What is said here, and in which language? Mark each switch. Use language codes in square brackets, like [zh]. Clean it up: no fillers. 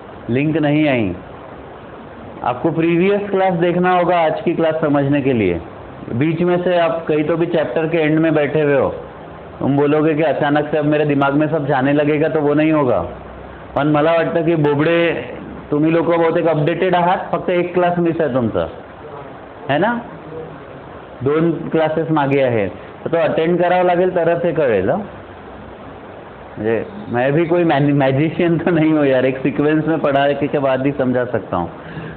[hi] Link नहीं आई, आपको previous class देखना होगा आज की क्लास समझने के लिए। बीच में से आप कहीं तो भी चैप्टर के एंड में बैठे हुए हो, तुम बोलोगे कि अचानक से अब मेरे दिमाग में सब जाने लगेगा, तो वो नहीं होगा। [mr] पण मला वाटतं की बोबडे तुम्ही लोक बहुतेक अपडेटेड आहात, फक्त एक क्लास मिस आहे तुमचा, है ना, 2 क्लासेस मागे आहेत, तो अटेंड करावं लागेल तरच हे कळेल। [hi] मैं भी कोई मैजिशियन तो नहीं हूँ यार, एक सीक्वेंस में पढ़ाने के बाद ही समझा सकता हूँ।